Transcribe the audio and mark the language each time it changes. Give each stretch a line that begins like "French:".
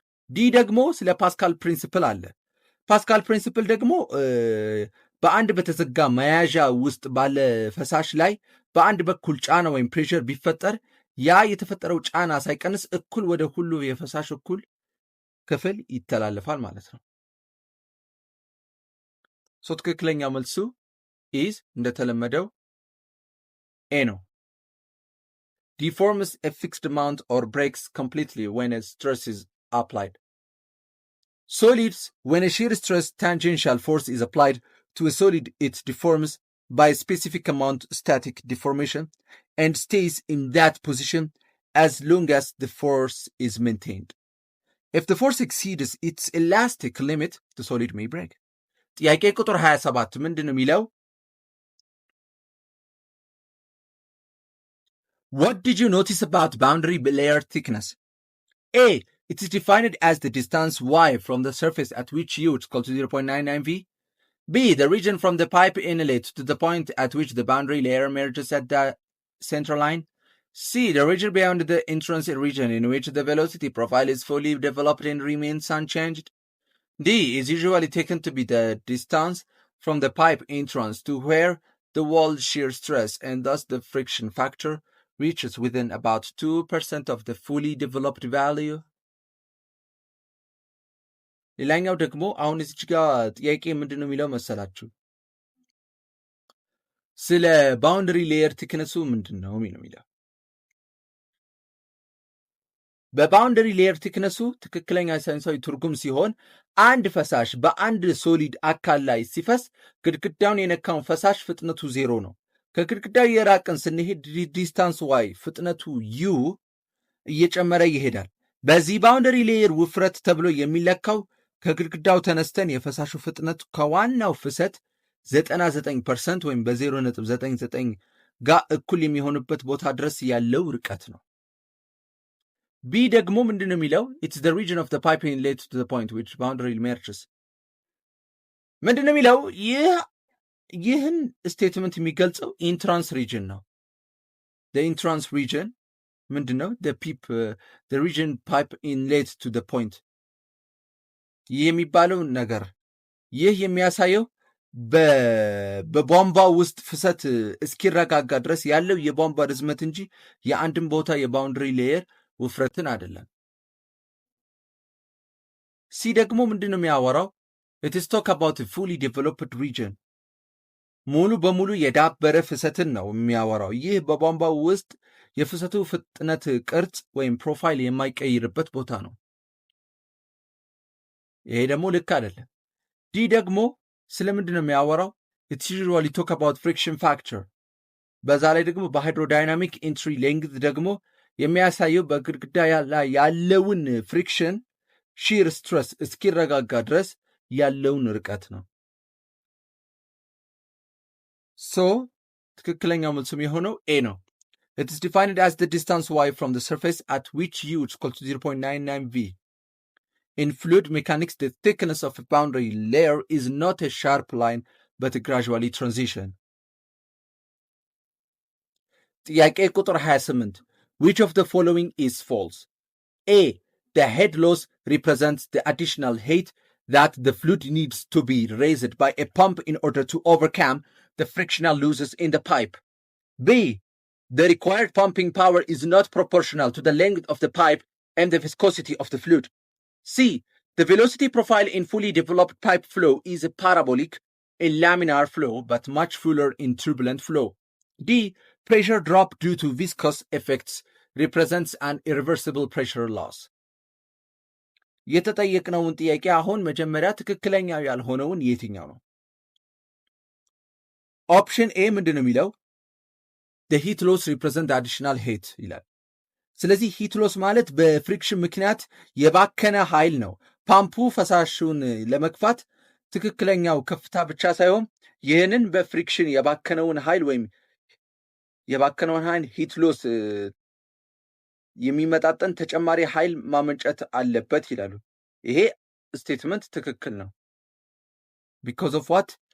Amharic: ዲ ደግሞ ስለ ፓስካል ፕሪንሲፕል አለ። ፓስካል ፕሪንሲፕል ደግሞ በአንድ በተዘጋ መያዣ ውስጥ ባለ ፈሳሽ ላይ በአንድ በኩል ጫና ወይም ፕሬሸር ቢፈጠር ያ የተፈጠረው ጫና ሳይቀንስ እኩል ወደ ሁሉ የፈሳሽ እኩል ክፍል ይተላለፋል ማለት ነው። ትክክለኛ መልሱ ኢዝ እንደተለመደው ኤ ነው።
English: deforms a fixed amount or breaks completely when a stress is applied. Solids, when a shear stress tangential force is applied to a solid, it deforms by a specific amount static deformation and stays in that position as long as the force is maintained. If the force exceeds its elastic limit, the solid may break.
Amharic: ጥያቄ ቁጥር 27 ምንድን ነው የሚለው?
English: What did you notice about boundary layer thickness? A. It is defined as the distance y from the surface at which u is equal to 0.99 v. B. The region from the pipe inlet to the point at which the boundary layer merges at the center line. C. The region beyond the entrance region in which the velocity profile is fully developed and remains unchanged. D. Is usually taken to be the distance from the pipe entrance to where the wall shear stress and thus the friction factor reaches within about 2% of the fully developed value.
Amharic: ሌላኛው ደግሞ አሁን እዚች ጋር ጥያቄ ምንድን ነው የሚለው መሰላችሁ? ስለ ባውንደሪ ሌየር ቲክነሱ ምንድን ነው የሚለው። በባውንደሪ ሌየር ቲክነሱ ትክክለኛ ሳይንሳዊ ትርጉም ሲሆን አንድ ፈሳሽ በአንድ ሶሊድ አካል ላይ ሲፈስ ግድግዳውን የነካውን ፈሳሽ ፍጥነቱ 0 ነው። ከግድግዳው የራቅን ስንሄድ ዲስታንስ ዋይ ፍጥነቱ ዩ እየጨመረ ይሄዳል። በዚህ ባውንደሪ ሌየር ውፍረት ተብሎ የሚለካው ከግድግዳው ተነስተን የፈሳሹ ፍጥነት ከዋናው ፍሰት 99% ወይም በ0.99 ጋር እኩል የሚሆንበት ቦታ ድረስ ያለው ርቀት ነው። ቢ ደግሞ ምንድን ነው የሚለው?
English: It's the region of the pipe inlet to the point which boundary merges።
Amharic: ምንድን ነው የሚለው? ይህን ስቴትመንት የሚገልጸው ኢንትራንስ ሪጅን ነው። ኢንትራንስ ሪጅን ምንድን ነው?
English: the region pipe inlet to the point።
Amharic: ይህ የሚባለው ነገር ይህ የሚያሳየው በቧንቧ ውስጥ ፍሰት እስኪረጋጋ ድረስ ያለው የቧንቧ ርዝመት እንጂ የአንድን ቦታ የባውንድሪ ሌየር ውፍረትን አይደለም። ሲ ደግሞ ምንድን ነው የሚያወራው?
English: it is talk about a fully developed region
Amharic: ሙሉ በሙሉ የዳበረ ፍሰትን ነው የሚያወራው። ይህ በቧንቧ ውስጥ የፍሰቱ ፍጥነት ቅርጽ ወይም ፕሮፋይል የማይቀይርበት ቦታ ነው። ይሄ ደግሞ ልክ አይደለም። ዲ ደግሞ ስለምንድን ነው የሚያወራው?
English: it usually talk about friction factor
Amharic: በዛ ላይ ደግሞ በሃይድሮዳይናሚክ ኢንትሪ ሌንግዝ ደግሞ የሚያሳየው በግድግዳ ላይ ያለውን ፍሪክሽን ሺር ስትረስ እስኪረጋጋ ድረስ ያለውን ርቀት ነው። ሶ ትክክለኛው መልሱም የሆነው ኤ ነው።
English: it is defined as the distance y from the surface at which u is equal to 0.99 v. In fluid mechanics, the thickness of a boundary layer is not a sharp line but a gradually transition.
Amharic: ጥያቄ ቁጥር 28
English: which of the following is false? A. The head loss represents the additional height that the fluid needs to be raised by a pump in order to overcome the frictional losses in the pipe. B. The required pumping power is not proportional to the length of the pipe and the viscosity of the fluid. C. The velocity profile in fully developed pipe flow is a parabolic in laminar flow but much fuller in turbulent flow. D. Pressure drop due to viscous effects represents an irreversible pressure loss.
Amharic: የተጠየቅነውን ጥያቄ አሁን መጀመሪያ ትክክለኛው ያልሆነውን የትኛው ነው? ኦፕሽን ኤ ምንድን ነው የሚለው?
English: the heat loss represent the additional heat
Amharic: ይላል። ስለዚህ ሂት ሎስ ማለት በፍሪክሽን ምክንያት የባከነ ኃይል ነው። ፓምፑ ፈሳሹን ለመግፋት ትክክለኛው ከፍታ ብቻ ሳይሆን ይህንን በፍሪክሽን የባከነውን ኃይል ወይም የባከነውን ኃይል ሂት ሎስ የሚመጣጠን ተጨማሪ ኃይል ማመንጨት አለበት ይላሉ። ይሄ ስቴትመንት ትክክል ነው።
English: because of what?